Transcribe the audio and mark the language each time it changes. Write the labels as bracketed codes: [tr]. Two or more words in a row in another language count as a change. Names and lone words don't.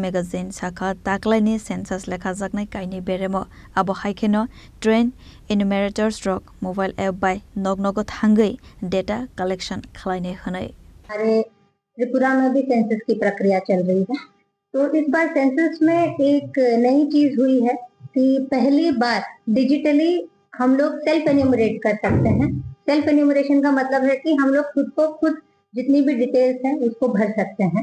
[trp] Megha Jain Shakha taklaini census lekhajaknai kaini beremo abo haikeno [en] train enumerator stroke mobile app [trp] by nognogo thangai [en] data collection [trp] khlaine hanai. [hi] हमारे त्रिपुरा में भी सेंसस की प्रक्रिया चल रही है। तो इस बार सेंसस में एक नई चीज हुई है कि पहली बार डिजिटली हम लोग [en] self enumerate [hi] कर सकते हैं। [en] self enumeration [hi] का मतलब है कि हम लोग खुद को खुद जितनी भी डिटेल्स हैं उसको भर सकते हैं।